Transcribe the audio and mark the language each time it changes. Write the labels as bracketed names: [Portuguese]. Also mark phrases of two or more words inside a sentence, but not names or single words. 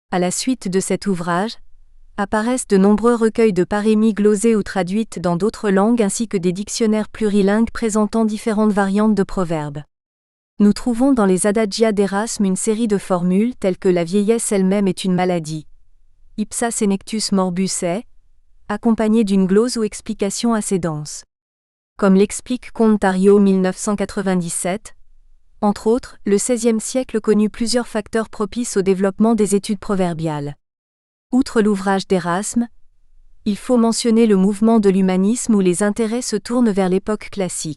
[French] À la suite de cet ouvrage, apparaissent de nombreux recueils de parémies glosées ou traduites dans d'autres langues ainsi que des dictionnaires plurilingues présentant différentes variantes de proverbes. Nous trouvons dans les Adagia d'Erasme une série de formules telles que la vieillesse elle-même est une maladie. [Latin] Ipsa senectus morbus est, [French] accompagnée d'une glose ou explication assez dense. Comme l'explique Contario 1997, entre autres, le XVIe siècle connut plusieurs facteurs propices au développement des études proverbiales. Outre l'ouvrage d'Erasme, il faut mentionner le mouvement de l'humanisme où les intérêts se tournent vers l'époque classique.